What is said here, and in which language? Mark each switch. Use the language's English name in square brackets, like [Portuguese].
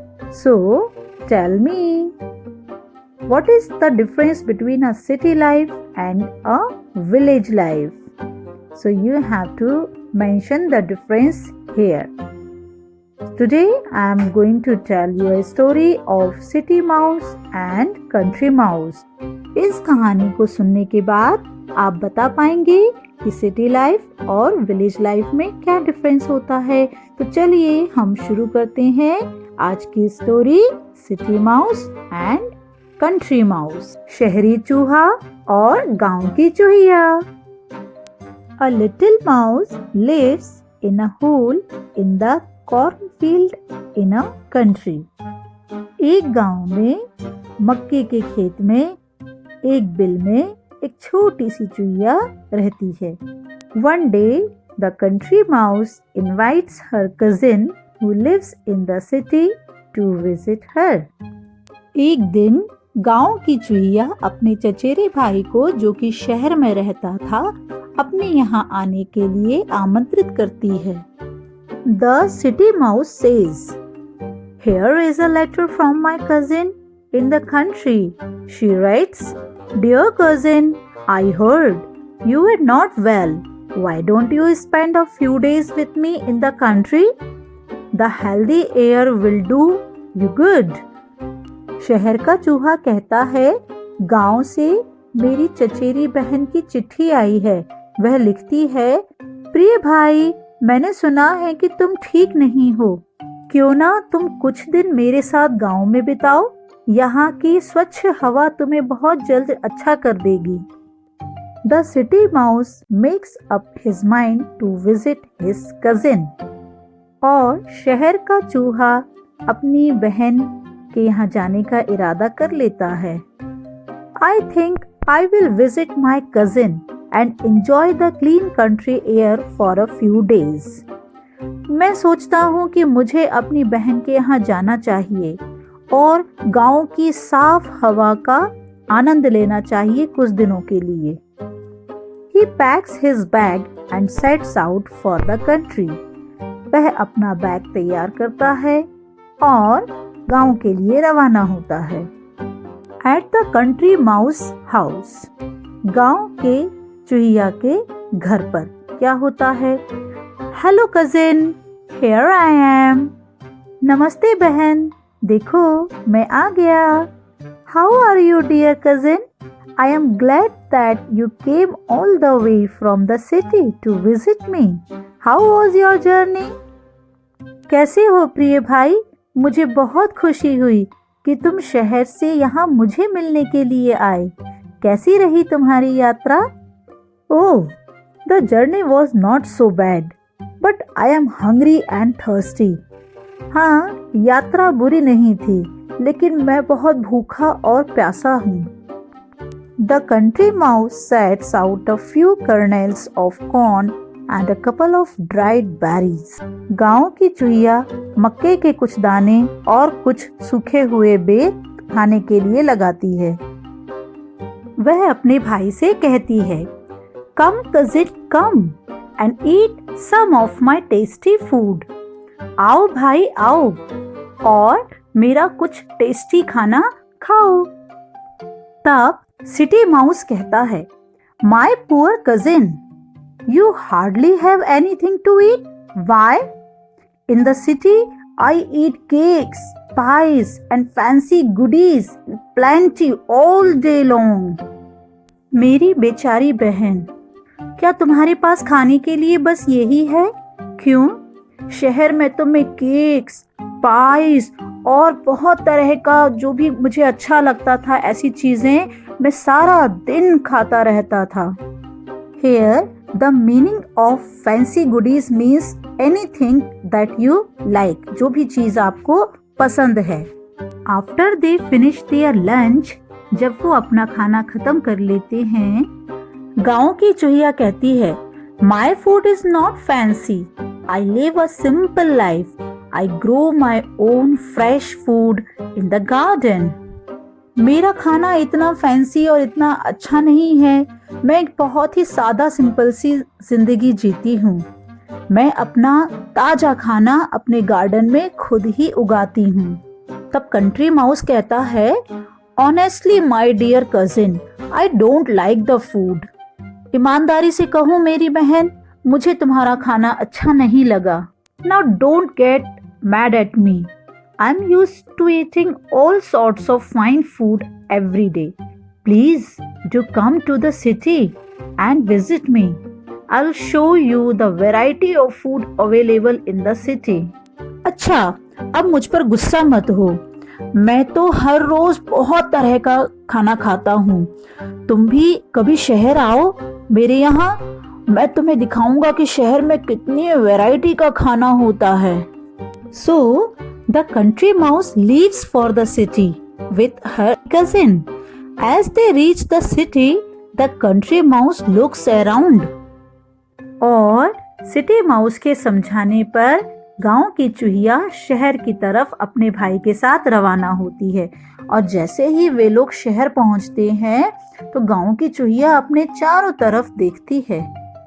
[English] So tell me, what is the difference between a city life and a village life? So you have to mention the difference here. Today I am going to tell you a story of city mouse and country mouse. [Hindi] इस कहानी को सुनने के बाद आप बता पाएंगे कि सिटी लाइफ और विलेज लाइफ में क्या डिफरेंस होता है। तो चलिए हम शुरू करते हैं आज की story city mouse and country mouse, शहरी चूहा और गांव की चूहिया। [English] A little mouse lives in a hole in the cornfield in a country. [Hindi] एक गांव में मक्के के खेत में एक बिल में एक छोटी सी चूहिया रहती है। [English] One day the country mouse invites her cousin who lives in the city to visit her. [Hindi] एक दिन गांव की चूहिया अपने चचेरे भाई को, जो कि शहर में रहता था, अपने यहाँ आने के लिए आमंत्रित करती है। [English] The city mouse says, "Here is a letter from my cousin in the country." She writes, "Dear cousin, I heard you were not well. Why don't you spend a few days with me in the country? The healthy air will do you good." [Hindi] शहर का चूहा कहता है, गांव से मेरी चचेरी बहन की चिट्ठी आई है। वह लिखती है, प्रिय भाई, मैंने सुना है कि तुम ठीक नहीं हो। क्यों ना तुम कुछ दिन मेरे साथ गांव में बिताओ। यहाँ की स्वच्छ हवा तुम्हें बहुत जल्द अच्छा कर देगी। [English] The city mouse makes up his mind to visit his cousin. [Hindi] और शहर का चूहा अपनी बहन के यहाँ जाने का इरादा कर लेता है। [English] I think I will visit my cousin and enjoy the clean country air for a few days. [Hindi] मैं सोचता हूँ कि मुझे अपनी बहन के यहाँ जाना चाहिए और गांव की साफ हवा का आनंद लेना चाहिए कुछ दिनों के लिए। [English] He packs his bag and sets out for the country. [Hindi] वह अपना बैग तैयार करता है और गांव के लिए रवाना होता है। [English] At the country mouse house, [Hindi] गांव के चूहिया के घर पर क्या होता है? [English] Hello cousin, here I am. [Hindi] नमस्ते बहन, देखो मैं आ गया। [English] How are you dear cousin? I am glad that you came all the way from the city to visit me. How was your journey? [Hindi] कैसे हो प्रिय भाई? मुझे बहुत खुशी हुई कि तुम शहर से यहाँ मुझे मिलने के लिए आए। कैसी रही तुम्हारी यात्रा? [English] Oh, the journey was not so bad, but I am hungry and thirsty. [Hindi] हाँ, यात्रा बुरी नहीं थी, लेकिन मैं बहुत भूखा और प्यासा हूँ। [English] The country mouse sets out a few kernels of corn and a couple of dried berries. [Hindi] गांव की चूहिया मक्के के कुछ दाने और कुछ सूखे हुए बेर खाने के लिए लगाती है। वह अपने भाई से कहती है, [English] Come cousin, come and eat some of my tasty food. [Hindi] आओ भाई आओ और मेरा कुछ टेस्टी खाना खाओ। तब सिटी माउस कहता है, [English] My poor cousin, you hardly have anything to eat. Why? In the city, I eat cakes, pies and fancy goodies plenty all day long. [Hindi] मेरी बेचारी बहन, क्या तुम्हारे पास खाने के लिए बस यही है? क्यों? शहर में तो मैं केक्स, पाइस और बहुत तरह का जो भी मुझे अच्छा लगता था, ऐसी चीजें मैं सारा दिन खाता रहता था। [English] Here, the meaning of fancy goodies means anything that you like. [Hindi] जो भी चीज आपको पसंद है। [English] After they finish their lunch, [Hindi] जब वो अपना खाना खत्म कर लेते हैं, गांव की चूहिया कहती है, [English] My food is not fancy. I live a simple life. I grow my own fresh food in the garden. [Hindi] मेरा खाना इतना फैंसी और इतना अच्छा नहीं है। मैं एक बहुत ही सादा सिंपल सी जिंदगी जीती हूँ। मैं अपना ताजा खाना अपने गार्डन में खुद ही उगाती हूँ। तब कंट्री माउस कहता है, [English] Honestly my dear cousin, I don't like the food. [Hindi] ईमानदारी से कहूँ मेरी बहन, मुझे तुम्हारा खाना अच्छा नहीं लगा। [English] Now don't get mad at me. I'm used to eating all sorts of fine food every day. Please do come to the city and visit me. I'll show you the variety of food available in the city. [Hindi] अच्छा, अब मुझ पर गुस्सा मत हो। मैं तो हर रोज बहुत तरह का खाना खाता हूँ। तुम भी कभी शहर आओ मेरे यहाँ, मैं तुम्हें दिखाऊंगा कि शहर में कितनी वैरायटी का खाना होता है। [English] So, the country mouse leaves for the city with her cousin. As they reach the city, the country mouse looks around. [Hindi] और सिटी माउस के समझाने पर गांव की चूहिया शहर की तरफ अपने भाई के साथ रवाना होती है। और जैसे ही वे लोग शहर पहुंचते हैं तो गांव की चूहिया अपने चारों तरफ देखती है।